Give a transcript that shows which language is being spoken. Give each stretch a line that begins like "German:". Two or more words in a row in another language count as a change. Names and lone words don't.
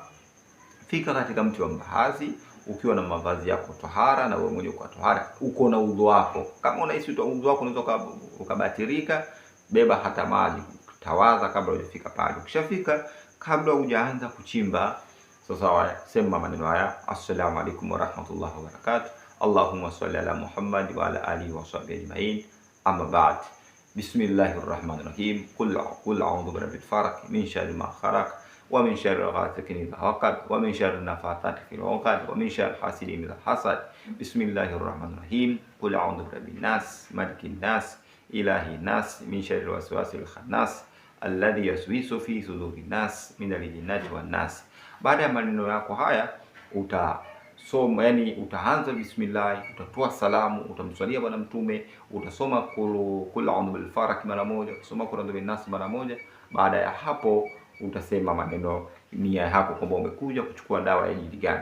Swahili: Fika katika mti wa mbaazi ukiwa na mavazi yako twahara, na wewe mwenyewe uko twahara, uko na udhu wako. Kama unahisi udhu wako unaweza ukabatirika, beba hata maji, tawadha kabla hujafika pale. Ukishafika, kabla hujaanza kuchimba, sawa, sema maneno haya:
Arabic: السلام عليكم ورحمة الله وبركاته، اللهم صل على محمد وعلى آله وصحبه أجمعين، أما بعد. بسم الله الرحمن الرحيم. قل أعوذ برب الفلق من شر ما خلق ومن شر غاسق إذا وقب ومن شر النفاثات في العقد ومن شر حاسد إذا حسد. بسم الله الرحمن الرحيم. قل أعوذ برب الناس، ملك الناس، إله الناس، من شر الوسواس الخناس الذي يوسوس في صدور الناس من الجنة والناس.
Swahili: Baada ya maneno yako haya utasoma, yani utaanza bismillah, utatoa salamu, utamswalia bwana mtume, utasoma
Arabic: قل أعوذ بالفلق
Swahili: mara moja, utasoma
Arabic: قل أعوذ بالناس
Swahili: mara moja. Baada ya hapo utasema maneno nia yako kwamba umekuja kuchukua dawa ya jini gani.